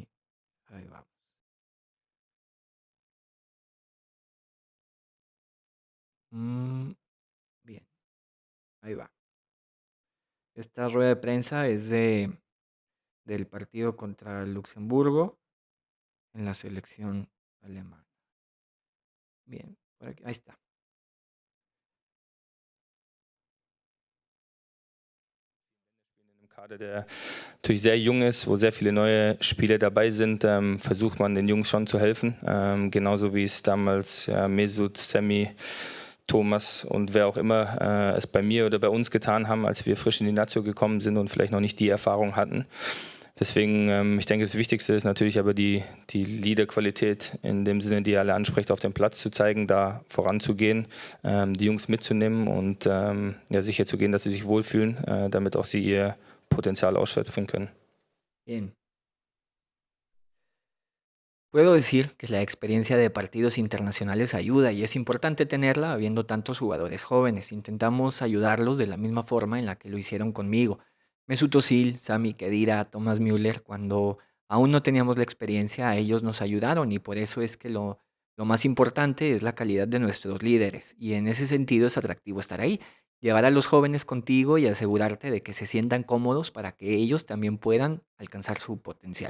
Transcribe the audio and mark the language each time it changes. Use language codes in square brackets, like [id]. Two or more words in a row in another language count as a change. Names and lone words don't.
[es] Ahí vamos. Bien, ahí va. Esta rueda de prensa es del partido contra Luxemburgo en la selección alemana. Bien, por aquí, ahí está. [de] Im Kader, der natürlich sehr jung ist, wo sehr viele neue Spieler dabei sind, versucht man den Jungs schon zu helfen. Genauso wie es damals Mesut, Sammy, Thomas und wer auch immer es bei mir oder bei uns getan haben, als wir frisch in die Nazio gekommen sind und vielleicht noch nicht die Erfahrung hatten. Deswegen, ich denke, das Wichtigste ist natürlich aber die Leaderqualität in dem Sinne, die ihr alle anspricht, auf dem Platz zu zeigen, da voranzugehen, die Jungs mitzunehmen und sicher zu gehen, dass sie sich wohlfühlen, damit auch sie ihr Potenzial ausschöpfen können. [es] Bien. Puedo decir que la experiencia de partidos internacionales ayuda y es importante tenerla habiendo tantos jugadores jóvenes. Intentamos ayudarlos de la misma forma en la que lo hicieron conmigo. Mesut Özil, Sami Khedira, Thomas Müller, cuando aún no teníamos la experiencia, a ellos nos ayudaron y por eso es que lo más importante es la calidad de nuestros líderes y en ese sentido es atractivo estar ahí, llevar a los jóvenes contigo y asegurarte de que se sientan cómodos para que ellos también puedan alcanzar su potencial.